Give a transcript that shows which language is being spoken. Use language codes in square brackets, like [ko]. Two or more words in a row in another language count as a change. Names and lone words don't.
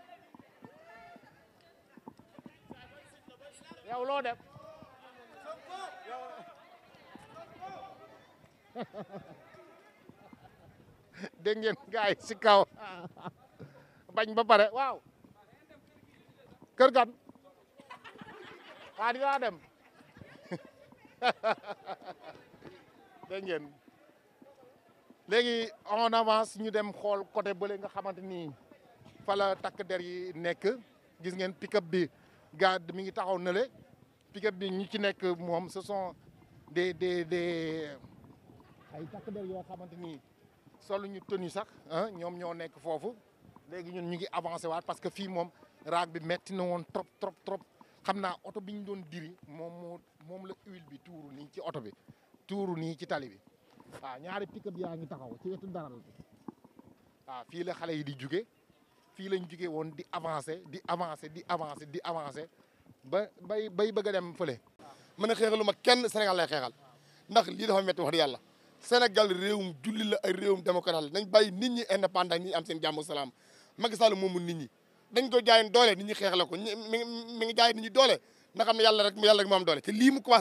[wo] yow loo def dégg ngeen gars yi si kaw bañ ba pare waaw kër gan waa dinaa dem dégg ngeen léegi [fr] on avance [wo] ñu dem xool côté bële nga xamante ni fa la takk der yi nekk gis ngeen pick-up bi garde mi ngi taxaw nële pick-up bi ñi ci nekk moom [fr] ce sont des [wo] ay takk der yoo xamante ni solu ñu tenue sax ñoom ñoo nekk foofu léegi ñun ñu ngi avancé waat [fr] parce que [wo] fii moom raag bi metti na woon trop xam naa oto bi ñu doon diri moom la huile bi tuuru nii ci oto bi tuuru nii ci tali bi waaw ñaari pick-up yaa ngi taxaw ci wetu daral bi waaw fii la xale yi di jóge fii lañ jóge woon di avancé ba bay bëgg a dem fële. mën a xeexalu ma kenn Sénégal lay xeexal ndax lii dafa métti wax di yàlla Sénégal réewum julli la ay réewum démocrate la nañ bàyyi nit ñi indépendant ñi am seen jàmm salaam Macky Sall moomu nit ñi dañ ko jaayoon doole nit ñi xeex la ko mi ngi jaay nit ñi doole na xam ne yàlla rek moo am doole te lii mu commencé